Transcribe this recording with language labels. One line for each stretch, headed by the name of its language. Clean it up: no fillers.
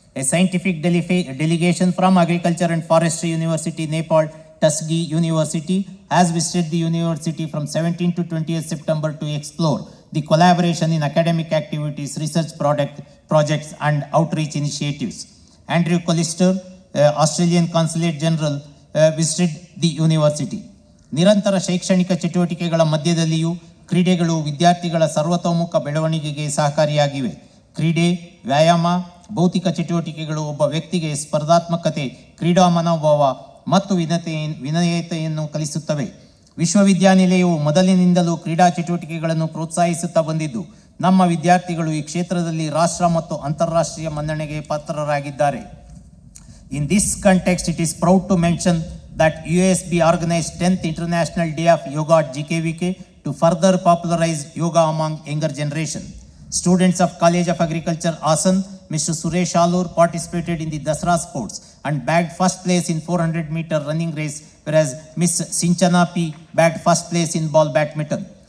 English: A scientific delegation from Agriculture and Forestry University, Nepal, Tuskegee University, has visited the university from 17 to 20th September to explore the collaboration in academic activities, research projects, and outreach initiatives. Andrew Collister, Australian Consulate General, visited the university.
Kannada: ನಿರಂತರ ಶೈಕ್ಷಣಿಕ ಚಟುವಟಿಕೆಗಳ ಮಧ್ಯದಲ್ಲಿಯೂ ಕ್ರೀಡೆಗಳು ವಿದ್ಯಾರ್ಥಿಗಳ ಸರ್ವತೋಮುಖ ಬೆಳವಣಿಗೆಗೆ ಸಹಕಾರಿಯಾಗಿವೆ. ಕ್ರೀಡೆ, ವ್ಯಾಯಾಮ, ಭೌತಿಕ ಚಟುವಟಿಕೆಗಳು ಒಬ್ಬ ವ್ಯಕ್ತಿಗೆ ಸ್ಪರ್ಧಾತ್ಮಕತೆ, ಕ್ರೀಡಾ ಮನೋಭಾವ ಮತ್ತು ವಿನಯತೆಯನ್ನು ಕಲಿಸುತ್ತವೆ. ವಿಶ್ವವಿದ್ಯಾನಿಲಯವು ಮೊದಲಿನಿಂದಲೂ ಕ್ರೀಡಾ ಚಟುವಟಿಕೆಗಳನ್ನು ಪ್ರೋತ್ಸಾಹಿಸುತ್ತಾ ಬಂದಿದ್ದು, ನಮ್ಮ ವಿದ್ಯಾರ್ಥಿಗಳು ಈ ಕ್ಷೇತ್ರದಲ್ಲಿ ರಾಷ್ಟ್ರ ಮತ್ತು ಅಂತಾರಾಷ್ಟ್ರೀಯ ಮನ್ನಣೆಗೆ ಪಾತ್ರರಾಗಿದ್ದಾರೆ.
English: In this context, it is proud to mention that UASB organized 10th International Day of Yoga at GKVK to further popularize yoga among younger generation. Students of College of Agriculture, Asan, Mr. Suresh Alur participated in the Dasra sports and bagged first place in 400-meter running race, whereas Miss Sinchana P bagged first place in ball badminton.